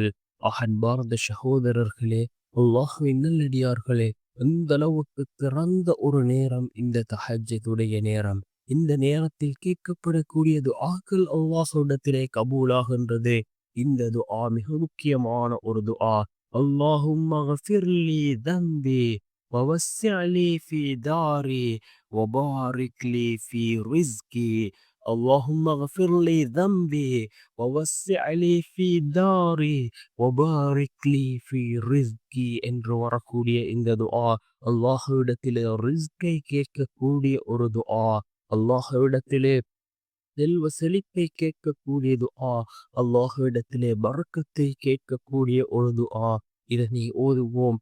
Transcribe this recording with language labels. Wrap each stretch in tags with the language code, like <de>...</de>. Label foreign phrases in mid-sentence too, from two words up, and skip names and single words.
<ta>அன்பார்ந்த சகோதரர்களே, அல்லாஹ்வின் நல்லடியார்களே, அந்த அளவுக்கு திறந்த ஒரு நேரம் இந்த தஹஜ்ஜுடைய நேரம். இந்த நேரத்தில் கேட்கப்படக்கூடிய துஆக்கள் அல்லாஹ்விடத்திலே கபூலாகின்றது. இந்த துஆ மிக முக்கியமான ஒரு துஆ.</ta> <ar>اللهم اغفر لي ذنبي ووسع لي في داري وبارك لي في رزقي. اللهم اغفر لي ذنبي ووسع لي في داري وبارك لي في رزقي</ar> <ta>என்று வரக்கூடிய இந்த துஆ அல்லாஹ்விடத்திலே ரிஸ்கை கேட்கக்கூடிய ஒரு துஆ. அல்லாஹ்விடத்திலே செல்வ செழிப்பை கேட்கக்கூடிய துஆ. அல்லாஹ்விடத்திலே பரக்கத்தை கேட்கக்கூடிய ஒரு துஆ. இதனை ஓதுவோம்.</ta>